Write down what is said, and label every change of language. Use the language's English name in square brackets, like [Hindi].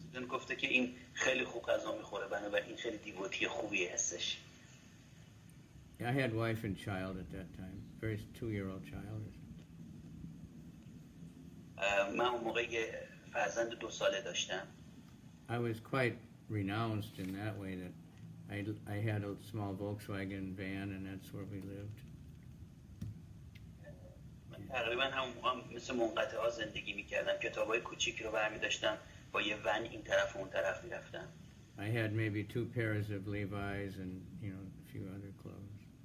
[Persian] گفته که این خیلی خوب غذا میخوره بنابراین خیلی دیوتی خوبی هستش. [English] I had wife and child at that time, very 2-year-old child. [Persian] من اون موقع فرزند 2 ساله داشتم. [English] I was quite renounced in that way that I had a small Volkswagen van and that's where we lived. [Persian] من تقریبا همون موقع مثل منقطع‌ها زندگی می‌کردم. کتابای کوچیک رو برمی داشتم با یه ون این طرف و اون طرف می‌رفتم. [English] I had maybe 2 pairs of Levi's and, you know, a few other clothes.